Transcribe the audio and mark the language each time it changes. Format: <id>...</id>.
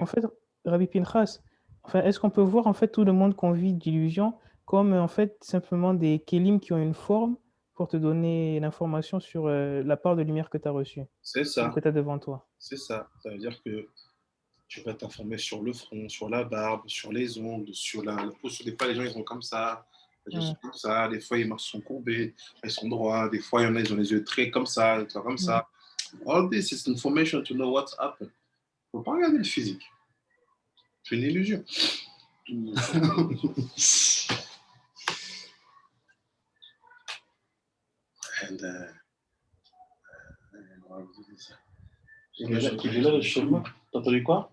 <fr>En fait, Rabbi Pinchas, enfin, est-ce qu'on peut voir en fait tout le monde qu'on vit d'illusion comme en fait simplement des kélim qui ont une forme pour te donner l'information sur la part de lumière que tu as reçue? C'est ça. Que tu as devant toi. C'est ça. Ça veut dire que tu vas t'informer sur le front, sur la barbe, sur les ongles, sur la peau. Des fois, les gens ils sont comme ça. Les gens sont comme ça. Des fois, ils marchent sont courbés, ils sont droits. Des fois, il y en a, ils ont les yeux très comme ça, comme ça.</fr> <en>All this is information to know what's happened.</en> <fr>Il ne faut pas regarder le physique. C'est une illusion. And, il est là le chemin. T'as entendu quoi?</fr>